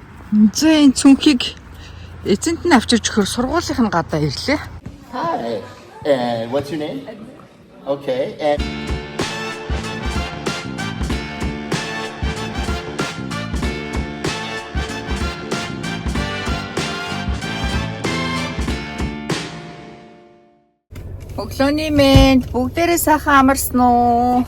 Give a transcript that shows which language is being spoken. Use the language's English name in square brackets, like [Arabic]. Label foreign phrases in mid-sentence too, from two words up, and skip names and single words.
[Mongolian] Зэн цүнхийг эзэнт нь авчирч өгөхөр сургуулийнх нь гадаа ирлээ. [English] Hi. And what's your name? Okay. And [Mongolian] Өглөөний мэнд бүгдээрээ сайхан амарсан уу?